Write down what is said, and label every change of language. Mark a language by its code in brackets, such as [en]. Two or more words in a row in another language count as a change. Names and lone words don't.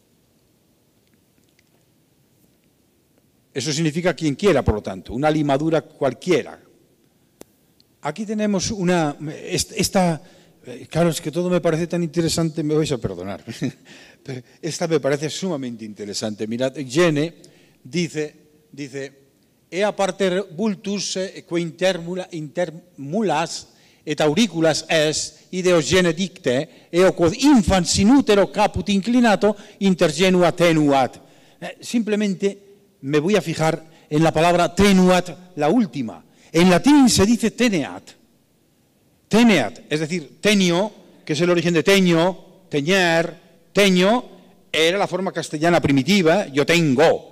[es] Eso significa quien quiera, por lo tanto, una limadura cualquiera. Aquí tenemos claro, es que todo me parece tan interesante, me vais a perdonar, pero esta me parece sumamente interesante. Mirad, Jene dice, [la] ea parter vultus que intermulas et auriculas est, ideos gene dicte, eo quod infans in utero caput inclinato intergenua tenuat. [es] Simplemente me voy a fijar en la palabra tenuat, la última. En latín se dice teneat. Teneat, es decir, tenio, que es el origen de teño, teñer, teño, era la forma castellana primitiva, yo tengo.